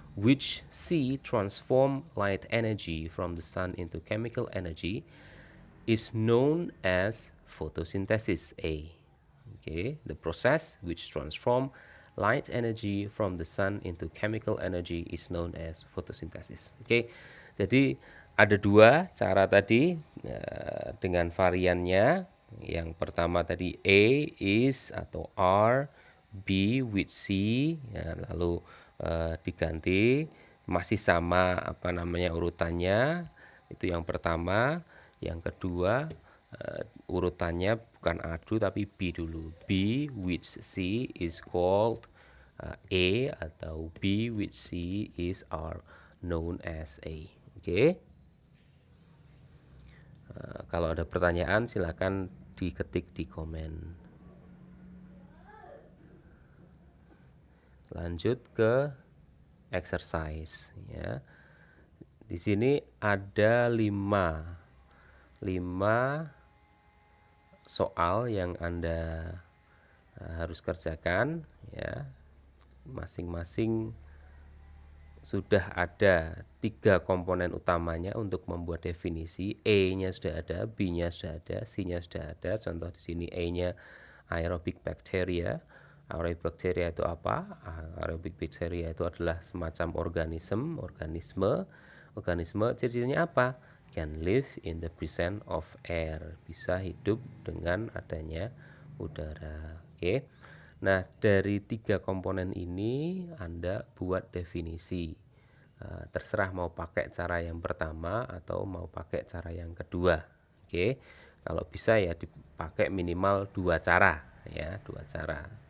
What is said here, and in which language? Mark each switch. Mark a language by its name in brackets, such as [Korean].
[English] Which C transform light energy from the sun into chemical energy is known as photosynthesis A. Okay, the process which transform light energy from the sun into chemical energy is known as photosynthesis. [Indonesian] Okay, jadi ada dua cara tadi dengan variannya. Yang pertama tadi A is atau R, B with C, ya, lalu diganti masih sama urutannya. Itu yang pertama. Yang kedua urutannya bukan A dulu tapi B dulu. [English] B with C is called A [Indonesian] atau [English] B with C is are known as A. [Indonesian] Oke. Kalau ada pertanyaan silakan diketik di komen. Lanjut ke exercise ya. Di sini ada 5 soal yang Anda harus kerjakan ya. Masing-masing sudah ada 3 komponen utamanya untuk membuat definisi. A-nya sudah ada, B-nya sudah ada, C-nya sudah ada. Contoh di sini A-nya aerobic bacteria. Aerobic bacteria itu apa? Aerobic bacteria itu adalah semacam organisme. Ciri-cirinya apa? [English] Can live in the presence of air. [Indonesian] Bisa hidup dengan adanya udara. Oke. Nah, dari 3 komponen ini Anda buat definisi. Terserah mau pakai cara yang pertama atau mau pakai cara yang kedua. Oke. Kalau bisa ya dipakai minimal 2 cara ya, 2 cara.